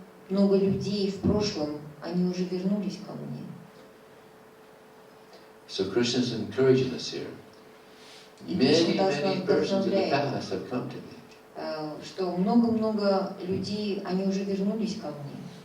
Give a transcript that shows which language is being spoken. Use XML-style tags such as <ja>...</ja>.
<ru>Много людей в прошлом, они уже вернулись ко мне.</ru> <en>So Krishna is encouraging us here. Many persons in the past have come to me.</en> <ru>Что много людей, они уже вернулись ко мне.</ru>